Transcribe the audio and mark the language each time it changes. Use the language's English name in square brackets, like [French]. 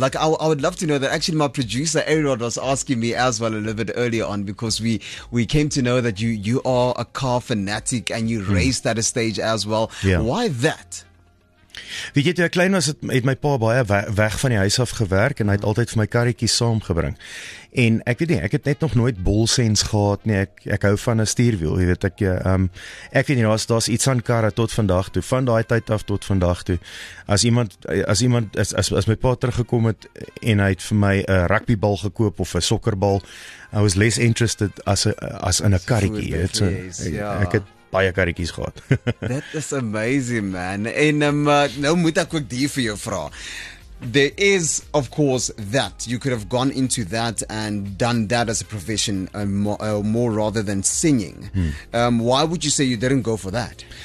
[English] Like, I would love to know that. Actually, my producer Aaron was asking me as well a little bit earlier on, because we came to know that you are a car fanatic and you raced at a stage as well. Yeah. Why that? [Afrikaans] Weet jy, toe ek klein was, het my pa baie weg van die huis af gewerk en hy het altyd vir my karretjies saamgebring. En ek weet nie, ek het net nog nooit bolsens gehad nie. Ek hou van 'n stuurwiel, jy weet, ek weet nie, daar's iets aan karre tot vandag toe, van daai tyd af tot vandag toe. As my pa teruggekom het en hy het vir my 'n rugbybal gekoop of 'n sokkerbal, [English] I was less interested [Afrikaans] as in 'n karretjie, jy weet. So, ek het baie karretjies gehad. [English] That is amazing, man. [Afrikaans] En nou moet ek ook die vir jou vra. [English] There is, of course, that you could have gone into that and done that as a profession more rather than singing. Why would you say you didn't go for that?